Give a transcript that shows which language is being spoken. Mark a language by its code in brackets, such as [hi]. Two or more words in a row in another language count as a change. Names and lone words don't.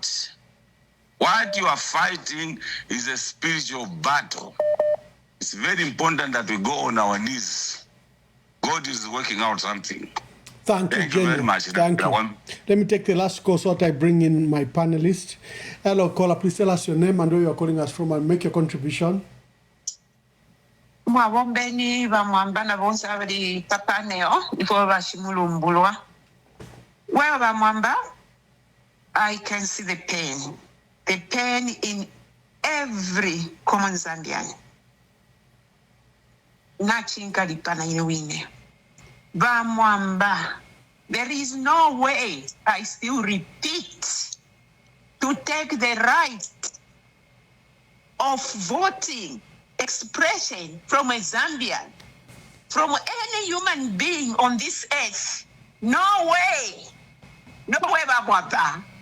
[en] What you are fighting is a spiritual battle. It's very important that we go on our knees. God is working out something. Thank you very much. Thank you. Let me take the last call so that I bring in my panelists. Hello, caller. Please tell us your name and where you are calling us from and make your contribution. [bem] Mwabombeni bamwamba na bonse abali papaneo ipo bashimulumbulwa. [en] Well, bamwamba, I can see the pain in every common Zambian. [bem] Nachinka lipana inewine. Bamwamba, [en] there is no way, I still repeat, to take the right of voting expression from a Zambian, from any human being on this earth. No way. No way, Bamwamba.